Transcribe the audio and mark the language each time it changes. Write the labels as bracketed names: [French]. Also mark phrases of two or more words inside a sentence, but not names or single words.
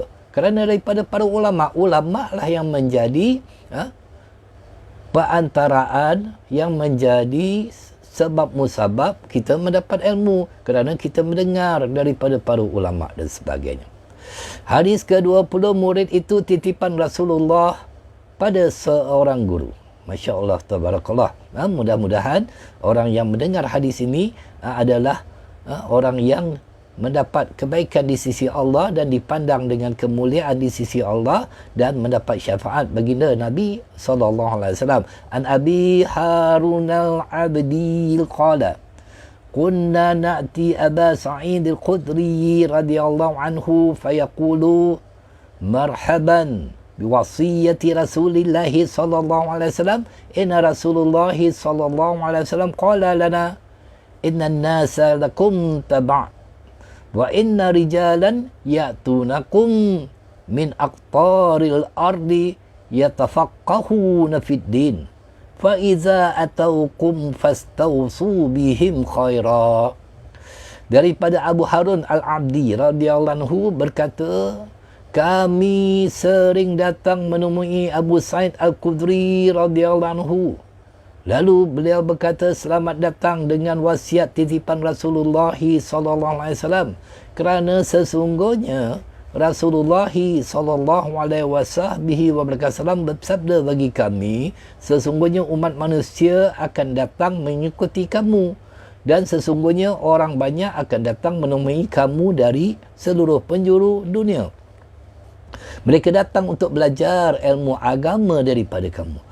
[Malay] Kerana daripada para ulama. Ulama lah yang menjadi perantaraan, yang menjadi sebab musabab kita mendapat ilmu, kerana kita mendengar daripada para ulama dan sebagainya. Hadis ke-20, murid itu titipan Rasulullah pada seorang guru. [Arabic] ما شاء الله تبارك الله. [Malay] Mudah-mudahan orang yang mendengar hadis ini adalah orang yang mendapat kebaikan di sisi Allah dan dipandang dengan kemuliaan di sisi Allah, dan mendapat syafaat baginda Nabi SAW. [Arabic] عن أبي هارون العبدي قال كنا نأتي أبا سعيد الخدري رضي الله عنه فيقول مرحبا بوصية رسول الله صلى الله عليه وسلم إن رسول الله صلى الله عليه وسلم قال لنا إن الناس لكم تبع وإن رجالا يأتونكم من أقطار الأرض يتفقهون في الدين فإذا أتوكم فاستوصوا بهم خيرا. [Malay] Daripada Abu Harun al-Abdi [Arabic] رضي الله عنه [Malay] berkata, kami sering datang menemui Abu Sa'id Al-Khudri [Arabic] رضي الله عنه. [Malay] Lalu beliau berkata, selamat datang dengan wasiat titipan Rasulullah [Arabic] صلى الله عليه وسلم, [Malay] kerana sesungguhnya Rasulullah [Arabic] صلى الله عليه وسلم [Malay] bersabda bagi kami, sesungguhnya umat manusia akan datang mengikuti kamu, dan sesungguhnya orang banyak akan datang menemui kamu dari seluruh penjuru dunia. Mereka datang untuk belajar ilmu agama daripada kamu.